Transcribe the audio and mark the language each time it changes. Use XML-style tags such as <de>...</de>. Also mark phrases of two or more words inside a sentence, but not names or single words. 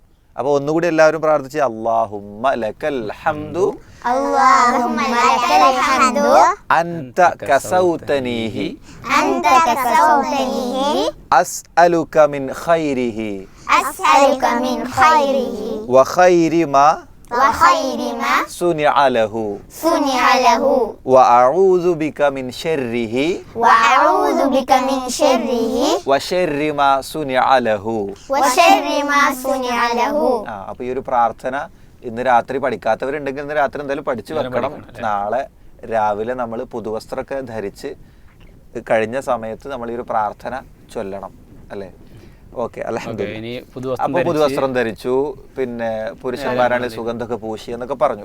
<ml>അപ്പൊ ഒന്നുകൂടി എല്ലാവരും പ്രാർത്ഥിച്ച്,</ml> <ar>اللهم لك الحمد اللهم لك الحمد أنت كسوتنيه أنت كسوتنيه أسألك من خيره أسألك من خيره وخير ما وخير ما صنع له صنع له وأعوذ بك من شره وأعوذ بك من شره وشر ما صنع له. وشر ما صنع له.</ar> <ml>അപ്പൊ ഈ ഒരു പ്രാർത്ഥന ഇന്ന് രാത്രി പഠിക്കാത്തവരുണ്ടെങ്കിൽ ഇന്ന് രാത്രി എന്തായാലും പഠിച്ചു വെക്കണം. നാളെ രാവിലെ നമ്മൾ പുതുവസ്ത്രമൊക്കെ ധരിച്ച് കഴിഞ്ഞ സമയത്ത് നമ്മൾ ഈ ഒരു പ്രാർത്ഥന ചൊല്ലണം, അല്ലേ? ഓക്കെ, അൽഹംദുലില്ലാഹ്. അപ്പൊ പുതുവസ്ത്രം ധരിച്ചു, പിന്നെ പുരുഷന്മാരാണ് സുഗന്ധമൊക്കെ പൂശി എന്നൊക്കെ പറഞ്ഞു.</ml>